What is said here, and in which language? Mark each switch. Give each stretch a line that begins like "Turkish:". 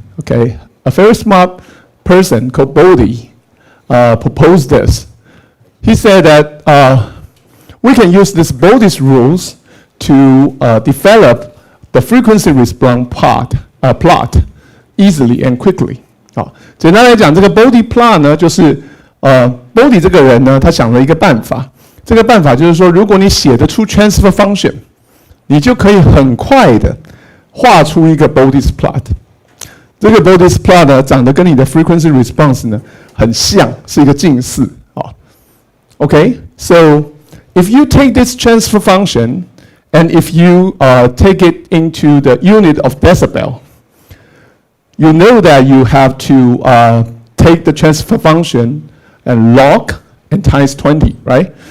English: Okay, a very smart person called Bode proposed this. He said that we can use these Bode's rules to develop the frequency response plot easily and quickly.
Chinese: 好，简单来讲，这个 Bode plot 呢，就是Bode 这个人呢，他想了一个办法。这个办法就是说，如果你写得出 transfer function， 你就可以很快的画出一个 Bode's plot。这个 Bode's plot 呢，长得跟你的 frequency response 呢很像，是一个近似啊。
English: Okay, so if you take this transfer function and if you take it into the unit of decibel, you know that you have to take the transfer function and log and times 20, right?